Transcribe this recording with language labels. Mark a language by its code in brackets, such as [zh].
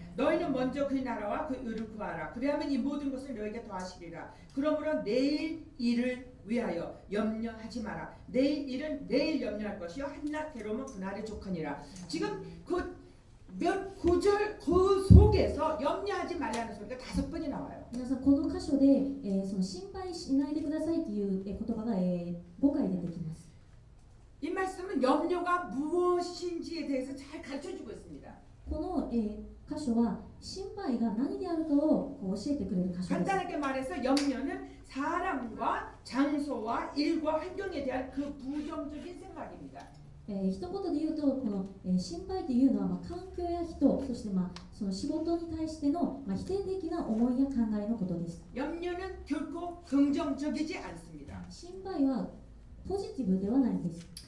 [ko] 너희는 먼저 그의 나라와 그 의를 구하라. 그리하면 이 모든 것을 너에게 더하시리라. 그러므로 내일 일을 위하여 염려하지 마라. 내일 일은 내일 염려할 것이요 한낱 괴로움은 그날의 족하니라. 지금 그 몇 구절 그 속에서 염려하지 말라는 소리가 5번이 나와요. [ja] 皆さんこの箇所で、その心配しないでくださいという、言葉が、5回出てきます。 [ko] 이 말씀은 염려가 무엇인지에 대해서 잘 가르쳐주고 있습니다. [ja] この、箇所は心配が何であるかをこう教えてくれる箇所です。 [ko] 간단하게 말해서 염려는 사람과 장소와 일과 환경에 대한 그 부정적인 생각입니다. [ja] 一言で言うとこの、心配というのは、環境や人そして、その仕事に対しての、否定的な思いや考えのことです。 [ko] 염려는 결코 긍정적이지 않습니다. [ja] 心配はポジティブではないんです。